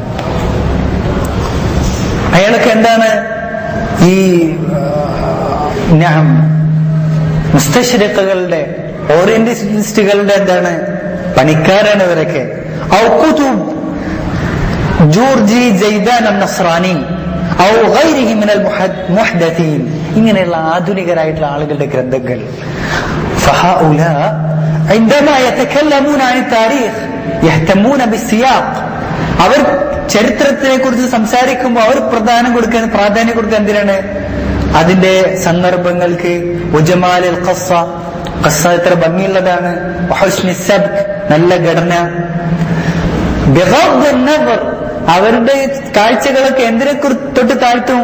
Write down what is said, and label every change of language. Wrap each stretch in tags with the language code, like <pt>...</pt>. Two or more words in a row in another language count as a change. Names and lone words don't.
<ml>അയാളൊക്കെ എന്താണ് ഈ മുസ്തശ്രിഖുകളുടെ ഓറിയന്റലിസ്റ്റുകളുടെ എന്താണ് പണിക്കാരാണ് ഇവരൊക്കെ.</ml> <ar>جرجي زيدان نصراني أو غيره من المحدثين,</ar> <ml>ഇങ്ങനെയുള്ള ആധുനികരായിട്ടുള്ള ആളുകളുടെ ഗ്രന്ഥങ്ങൾ.</ml> <ar>ഫഹഉലാ عندما يتكلمون عن التاريخ يهتمون بالسياق,</ar> <ml>അവർ ചരിത്രത്തിനെ കുറിച്ച് സംസാരിക്കുമ്പോൾ അവർ പ്രാധാന്യം കൊടുക്കുക എന്തിനാണ്? അതിന്റെ സന്ദർഭങ്ങൾക്ക്.</ml> <ar>وجمال القصة,</ar> <ml>ഖസ്സ എത്ര ഭംഗിയുള്ളതാണ്.</ml> <ar>وحسن السبك,</ar> <ml>നല്ല ഘടന.</ml> <ar>بغض النظر,</ar> <ml>അവരുടെ കാഴ്ചകളൊക്കെ എന്തിനെ തൊട്ട് താഴ്ത്തും?</ml>